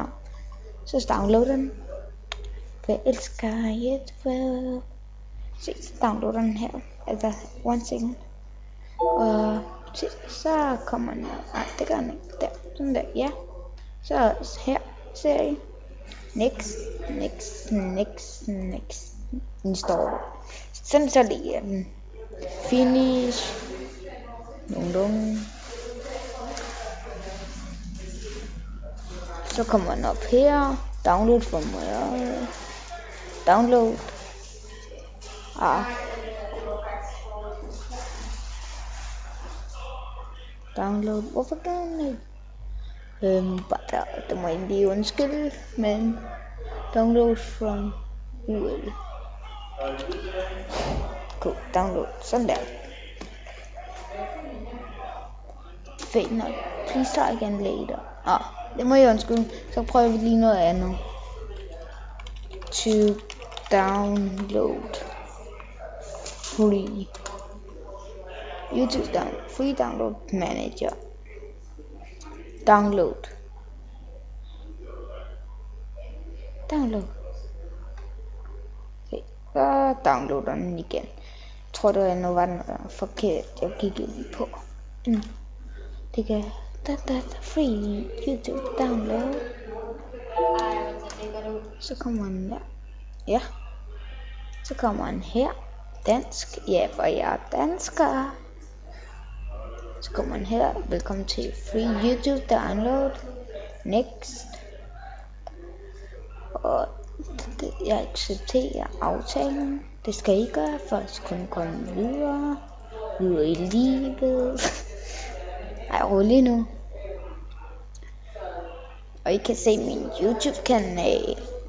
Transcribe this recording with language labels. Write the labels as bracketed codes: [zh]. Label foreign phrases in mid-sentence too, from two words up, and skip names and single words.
[da] Så downloader den. For jeg elsker YouTube. Se, så downloader den her. Altså, 1 second. Og se, så kommer den. Nej, det gør den ikke. Der, sådan der, ja. Så her ser I. [en] Next. Install. [da] Sådan så ligger den. Finish. Nogenlunde. Så kommer den op her. Download for mig. Download. Download. Hvorfor gør den ikke? Bare det må egentlig undskylde, men [en] download from UL. Cool, download, [da] sådan der. Fint nok. [en] Please try again later. [da] Det må jeg undskylde. Så prøver vi lige noget andet. [en] To download. Free. YouTube free download manager. Download. [da] Okay, så downloader den igen. Jeg tror det var noget forkert, jeg gik ind på. Det kan [en] free YouTube download. [da] Så kommer den der. Ja. Så kommer den her. Dansk. Ja, for jeg er dansker. Så kommer den her. Velkommen til [en] free YouTube download. [da] Next. Og jeg accepterer aftalen. Det skal I gøre, for at kunne komme videre i livet. Ej, rolig nu. Og I kan se min YouTube-kanal.